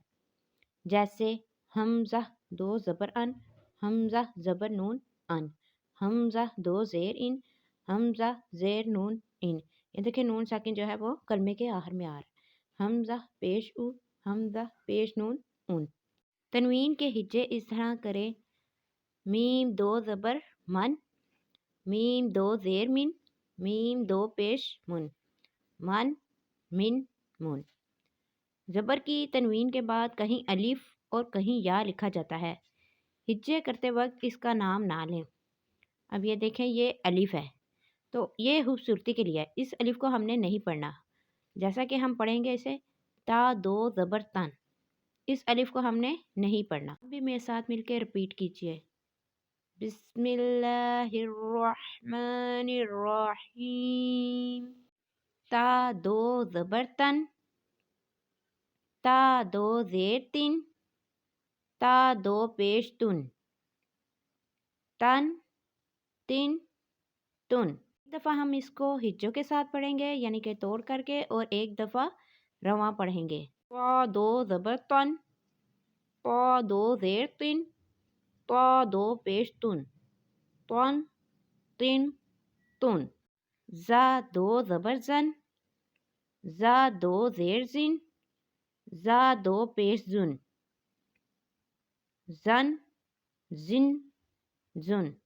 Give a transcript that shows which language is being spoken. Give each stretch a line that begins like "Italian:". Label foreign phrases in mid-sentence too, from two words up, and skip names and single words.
Urdu: جیسے حمزہ دو زبر ان، حمزہ زبر نون ان، حمزہ دو زیر ان، حمزہ زیر نون ان۔ یہ دیکھیں نون ساکن جو ہے وہ کلمے کے آخر میں آ رہا ہے۔ حمزہ پیش او، حمزہ پیش نون ان۔ تنوین کے ہجے اس طرح کریں: میم دو زبر من، میم دو زیر من، میم دو پیش من، من من من۔ زبر کی تنوین کے بعد کہیں الف اور کہیں یا لکھا جاتا ہے۔ ہجے کرتے وقت اس کا نام نہ لیں۔ اب یہ دیکھیں یہ الف ہے تو یہ خوبصورتی کے لیے اس الف کو ہم نے نہیں پڑھنا، جیسا کہ ہم پڑھیں گے اسے تا دو زبر تن، اس الف کو ہم نے نہیں پڑھنا۔ ابھی میرے ساتھ مل کے رپیٹ کیجئے:
Arabic: بسم اللہ الرحمن الرحیم۔
Urdu: تا دو زبر تن، تا دو زیر تن، تا دو پیش تن، تن تن تن۔ ایک دفعہ ہم اس کو ہجوں کے ساتھ پڑھیں گے، یعنی کہ توڑ کر کے، اور ایک دفعہ رواں پڑھیں گے۔ تا دو زبر تن، تا دو زیر تن، تا دو پیش تن، تن تن تن۔ زا دو زبر زن، زا دو زیر زن، زا دو پیش زن، زن زن زن۔